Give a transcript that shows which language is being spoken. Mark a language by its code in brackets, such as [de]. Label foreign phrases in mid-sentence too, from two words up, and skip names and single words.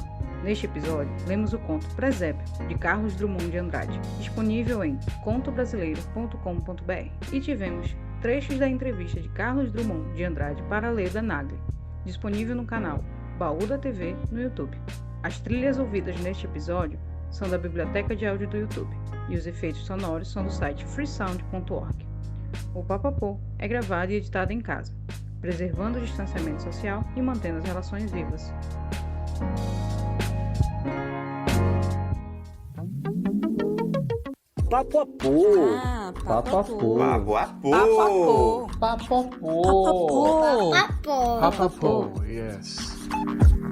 [pt] Neste episódio, lemos o conto Presépio, de Carlos Drummond de Andrade, disponível em contobrasileiro.com.br, e tivemos trechos da entrevista de Carlos Drummond de Andrade para Leda Nagli, disponível no canal Baú da TV no YouTube. As trilhas ouvidas neste episódio são da biblioteca de áudio do YouTube, e os efeitos sonoros são do site freesound.org. O Papapô é gravado e editado em casa, preservando o distanciamento social e mantendo as relações vivas. Papapô. Papapô. Papapô. Papapô. Papapô. Papapô. Yes.